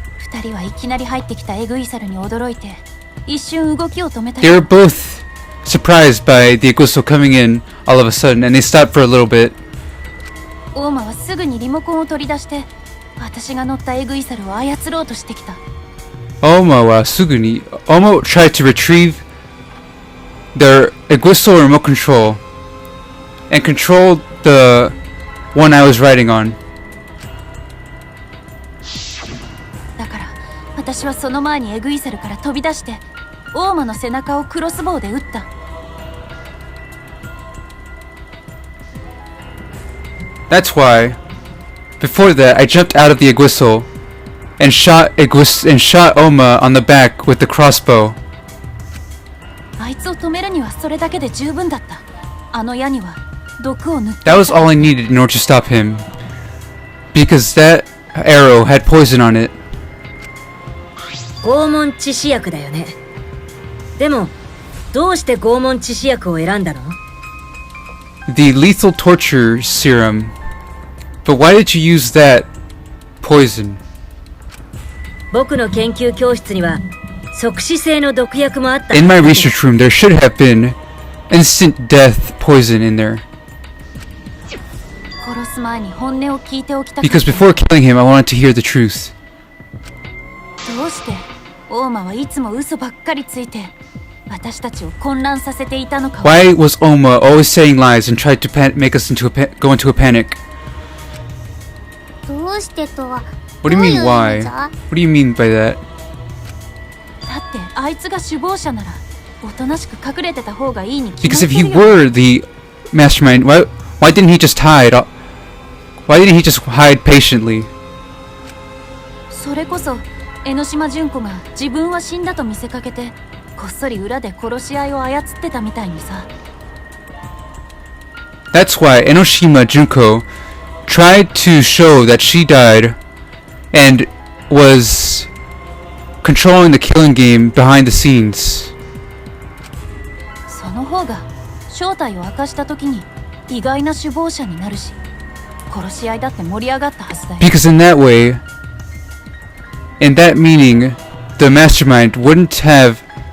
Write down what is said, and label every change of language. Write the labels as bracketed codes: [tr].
[en] They [ja] はいきなり入ってきたエグイサルに驚いて一瞬動きを止めた。 [en] They were both surprised by the Iguso coming in all of a sudden, and they stopped for a little bit. [ja] オーマはすぐにリモコンを取り出して私が乗ったエグイサルを操ろうとしてきた。 [en] Oma tried to retrieve their Iguso remote control and control the one I was riding on. [ja] だから私はその前にエグイサルから飛び出してオーマの背中をクロスボウで撃った。 [en] That's why, before that, I jumped out of the Iguso and shot Oma on the back with the crossbow. [ja] あいつを止めるにはそれだけで十分だった。あの矢には毒を塗っていた。 [en] That was all I needed in order to stop him, because that arrow had poison on it. [ja] 拷問致死薬だよね。でもどうして拷問致死薬を選んだの？ [en] The lethal torture serum. But why did you use that poison? [ja] 僕の研究教室には即死性の毒薬もあった。 [en] In my research room, there should have been instant death poison in there. [ja] 殺す前に本音を聞いておきたかった。 [en] Because before killing him, I wanted to hear the truth. [ja] どうしてオーマはいつも嘘ばっかりついて私たちを混乱させていたのか。 [en] Why was Oma always saying lies and tried to make us go into a panic? [ja] どうしてとは [en] What do you mean why? What do you mean by that? [ja] だってあいつが首謀者ならおとなしく隠れてた方がいいに決ま [en] Because [ja] って [en] he [ja] るよ。 [en] were the mastermind, why didn't he just hide? Why didn't he just hide patiently? [ja] それこそ江ノ島純子が自分は死んだと見せかけてこっそり裏で殺し合いを操ってたみたいにさ。 [en] That's why Enoshima Junko tried to show that she died and was controlling the killing game behind the scenes. [ja] その方が正体を明かした時に意外な首謀者になるし殺し合いだって盛り上がったはずだよ。 [en] Because in that way, in that meaning, the mastermind wouldn't have